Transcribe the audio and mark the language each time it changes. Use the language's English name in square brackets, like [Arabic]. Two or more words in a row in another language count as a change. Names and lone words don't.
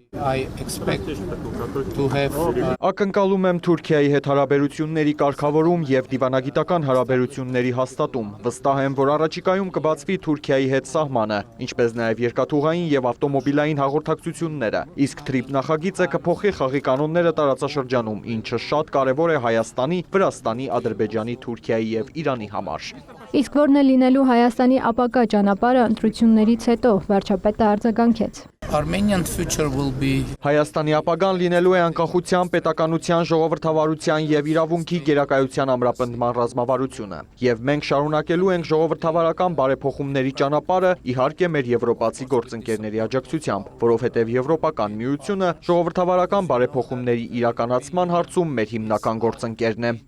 [Armenian] Ակնկալում եմ Թուրքիայի հետ հարաբերությունների կարգավորում եւ դիվանագիտական հարաբերությունների հաստատում։ Վստահ եմ, որ առաջիկայում կբացվի Թուրքիայի հետ սահմանը, ինչպես նաեւ երկաթուղային եւ ավտոմոբիլային հաղորդակցությունները։ Իսկ TRIP նախագիծը կփոխի խաղի կանոնները տարածաշրջանում, ինչը շատ կարեւոր է Հայաստանի, Վրաստանի, Ադրբեջանի, Թուրքիայի եւ Իրանի համար։ Իսկ որն է լինելու Հայաստանի ապագա ճանապարհը ընտրություններից հետո, վարչապետը արձագանքեց։ [English] Armenian future will be [Armenian] Հայաստանի ապագան լինելու է անկախության, պետականության, ժողովրդավարության եւ իրավունքի գերակայության ամրապնդման ռազմավարությունը։ Եվ մենք շարունակելու ենք ժողովրդավարական բարեփոխումների ճանապարհը, իհարկե մեր եվրոպացի գործընկերների աջակցությամբ, որովհետեւ Եվրոպական միությունը ժողովրդավարական բարեփոխումների իրականացման հարցում մեր հիմնական գործընկերն է։